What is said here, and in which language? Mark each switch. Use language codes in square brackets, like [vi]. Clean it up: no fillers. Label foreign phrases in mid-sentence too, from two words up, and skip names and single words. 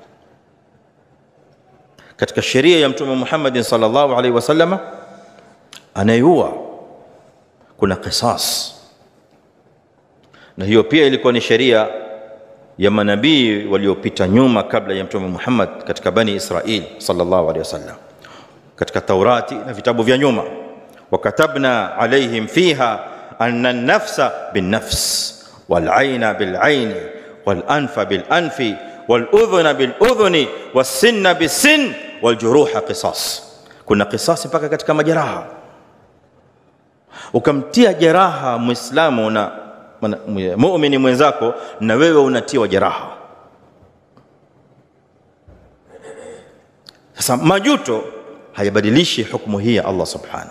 [sw] Katika sheria ya Mtume Muhammad [ar] صلى الله عليه وسلم, [sw] anayua kuna qisas, na hiyo pia ilikuwa ni sheria ya manabii waliopita nyuma kabla ya Mtume Muhammad katika Bani Israil [ar] صلى الله عليه وسلم. [sw] Katika Taurati na vitabu vya nyuma, [ar] وكتبنا عليهم فيها أن النفس بالنفس والعين بالعين والأنف بالأنف والأذن بالأذن والسن بالسن والجروح قصاص. [sw] Kuna qisasi mpaka katika majeraha. Ukamtia jeraha Muislamu na muumini mwenzako, na wewe unatiwa jeraha. Sasa majuto hayabadilishi hukumu hii ya Allah subhanahu.